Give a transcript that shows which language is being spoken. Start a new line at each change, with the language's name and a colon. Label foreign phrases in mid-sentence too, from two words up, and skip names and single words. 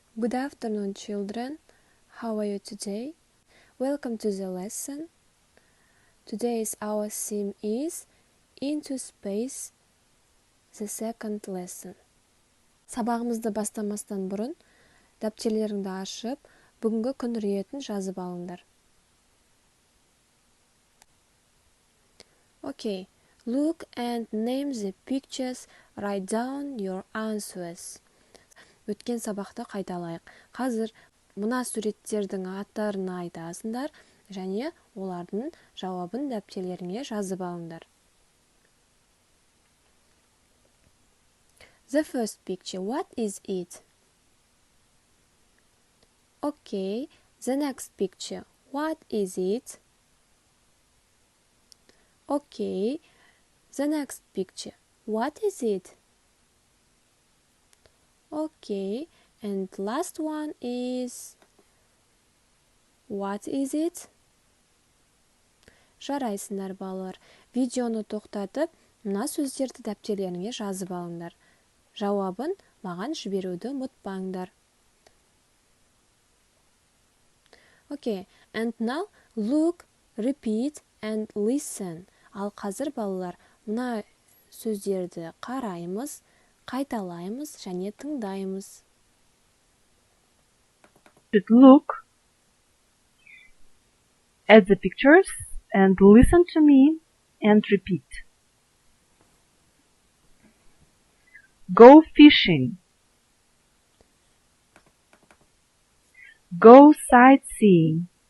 English: Good afternoon, children. How are you today? Welcome to the lesson. Today's our theme is Into Space, the second lesson.
Kazakh: Сабағымызды бастамастан бұрын дәптерлеріңді ашып, бүгінгі күн ретін жазып алыңдар.
English: Okay, look and name the pictures. Write down your answers.
Kazakh: Өткен сабақты қайталайық. Қазір мына суреттердің аттарын айтасыңдар және олардың жауабын дәптерлеріңе жазып алыңдар.
English: The first picture, what is it? Okay, the next picture, what is it? Okay, the next picture, what is it? Okay, and last one is, what is it?
Kazakh: Жарайсыңдар балалар. Видеоны тоқтатып, мына сөздерді дәптерлеріңе жазып алыңдар. Жауабын маған жіберуді ұмытпаңдар.
English: Okay, and now look, repeat and listen.
Kazakh: Ал қазір балалар, мына сөздерді қараймыз, қайталаймыз және тыңдаймыз.
English: Look at the pictures and listen to me and repeat. Go fishing. Go sightseeing.